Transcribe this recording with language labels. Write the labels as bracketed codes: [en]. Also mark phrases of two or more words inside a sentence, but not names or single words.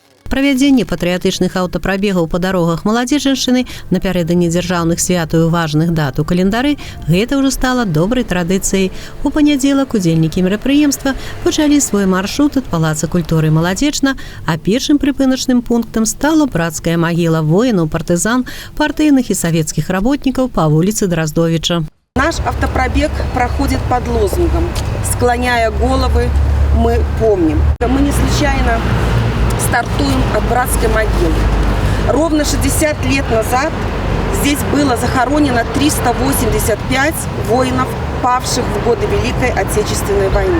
[be] Правядзенне патрыятычных аўтапрабегаў па дарогах Маладзечаншчыны напярэдадні дзяржаўных святаў і важных дат у календары гэта ўжо стала добрай традыцыяй. У панядзелак удзельнікі мерапрыемства пачалі свой маршрут ад палаца культуры Маладзечна, а першым прыпыначным пунктам стала брацкая магіла воінаў, партызан, партыйных і савецкіх работнікаў па вуліцы Дроздовича. [ru] Наш автопробег проходит под лозунгом «Склоняя головы, мы помним». Мы не случайно стартуем от братской могилы. Ровно 60 лет назад здесь было захоронено 385 воинов, павших в годы Великой Отечественной войны.